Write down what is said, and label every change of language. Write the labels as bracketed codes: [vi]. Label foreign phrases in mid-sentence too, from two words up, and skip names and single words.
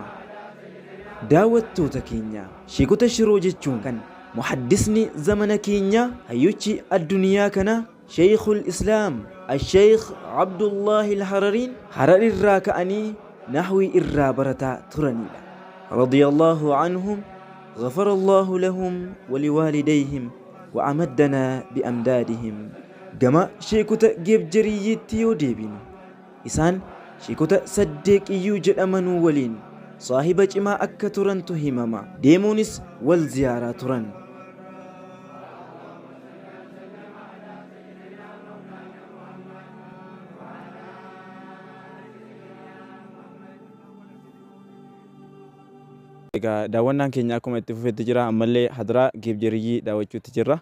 [om] Daawwattoota keenya sheekota Shiroo jechuun kan muhaddisni zamana keenya hayyuchi addunyaa kana Sheikhul Islaam Sheikh Abdullahi al-Harariin Harar irraa ka'anii nahwii irraa barataa turanidha. [ar] رضي الله عنهم غفر الله لهم ولوالديهم وأمدنا بأمدادهم. [om] jama sheekota geebjariyyii yoo deebinu isaan sheekota Saddeeqiyyuu jedhamanuu waliin saahiba cimaa akka turantu himama. Deemuunis wal ziyaaraa turan. Egaa daawwannaan keenya akkuma itti fufetti jira ammallee hadiraa geebjariyyii daawwachuutti jirra.